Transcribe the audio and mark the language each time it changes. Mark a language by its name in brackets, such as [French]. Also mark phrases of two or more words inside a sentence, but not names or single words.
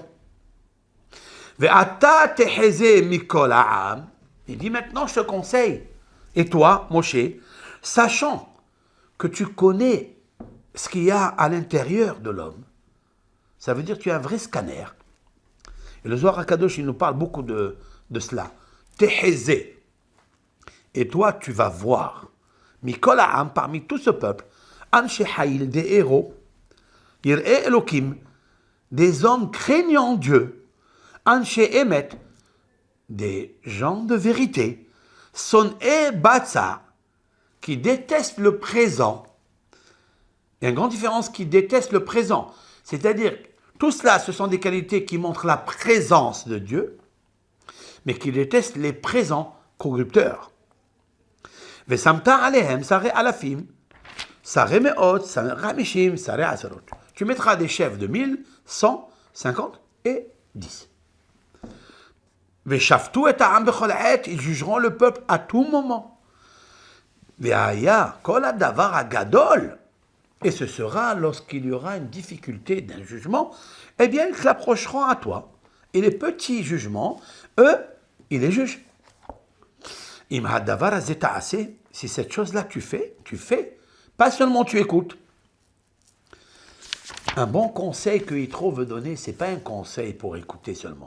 [French] Il dit maintenant, je te conseille, et toi, Moshe, sachant que tu connais ce qu'il y a à l'intérieur de l'homme, ça veut dire que tu es un vrai scanner. Et le Zohar HaKadosh, il nous parle beaucoup de cela. Tehezé. Et toi, tu vas voir. [Hebrew] מכל העם, [French] parmi tout ce peuple, [Hebrew] אנשי חיל, [French] des héros, [Hebrew] יראי אלוקים, [French] des hommes craignant Dieu, [Hebrew] אנשי אמת, [French] des gens de vérité, [Hebrew] שונאי בצע, [French] qui détestent le présent. Il y a une grande différence qui détestent le présent. C'est-à-dire, tout cela, ce sont des qualités qui montrent la présence de Dieu, mais qui détestent les présents corrupteurs. [Hebrew] ושמת עליהם שרי אלפים, שרי מאות, שרי חמישים, שרי עשרות. [French] Tu mettras des chefs de 1000, 100, 50 et 10. [Hebrew] ושפטו את העם בכל עת, [French] ils jugeront le peuple à tout moment. [Hebrew] והיה כל הדבר הגדול, [French] et ce sera lorsqu'il y aura une difficulté d'un jugement, eh bien, ils s'approcheront à toi. Et les petits jugements, eux, ils les jugent. Si cette chose-là tu fais. Pas seulement tu écoutes. Un bon conseil que Yitro veut donner, ce n'est pas un conseil pour écouter seulement.